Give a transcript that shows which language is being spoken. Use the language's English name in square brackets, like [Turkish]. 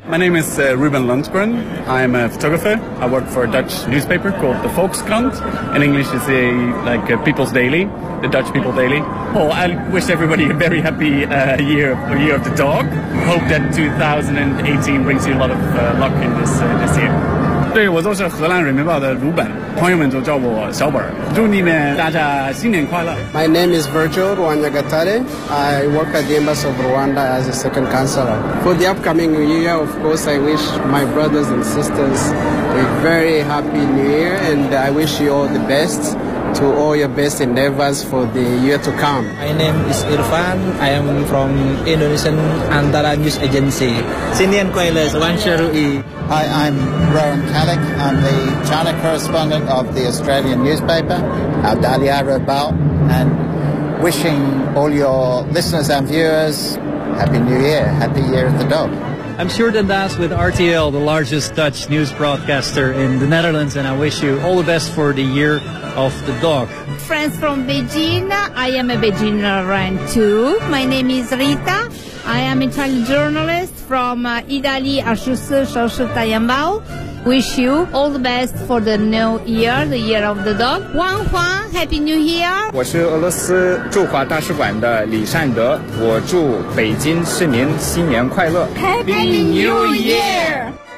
[English] My name is Ruben Lundgren. I'm a photographer. I work for a Dutch newspaper called the Volkskrant. In English, it's a, like a People's Daily, the Dutch People Daily. Well, I wish everybody a very happy year of the dog. Hope that 2018 brings you a lot of luck in this year. [Chinese] 对我就是荷兰人民报的鲁本朋友们就叫我小本祝你们大家新年快乐 [English] My name is Virgil Rwanyagatare I work at the Embassy of Rwanda as a second counselor For the upcoming year of course I wish my brothers and sisters a very happy new year and I wish you all the bestto all your best endeavors for the year to come. My name is Irfan. I am from Indonesian Antara News Agency. [Chinese] 新年快乐 Wan Shi Ru Yi. [English] Hi, I'm Rowan Kallick. I'm the China correspondent of the Australian newspaper, Dalia Rebao, and wishing all your listeners and viewers Happy New Year, Happy Year of the Dog. I'm Sjoerden Daas with RTL, the largest Dutch news broadcaster in the Netherlands, and I wish you all the best for the year of the dog. Friends from Beijing, I am a Beijing Ran too. My name is Rita. I am a Chinese journalist from Italy, Ashusu, Shoshu, Tayambao. Wish you all the best for the new year, the year of the dog. Wang Huang, Happy New Year. [Chinese] 我是俄罗斯驻华大使馆的李善德，我祝北京市民新年快乐。 [English] Happy New Year.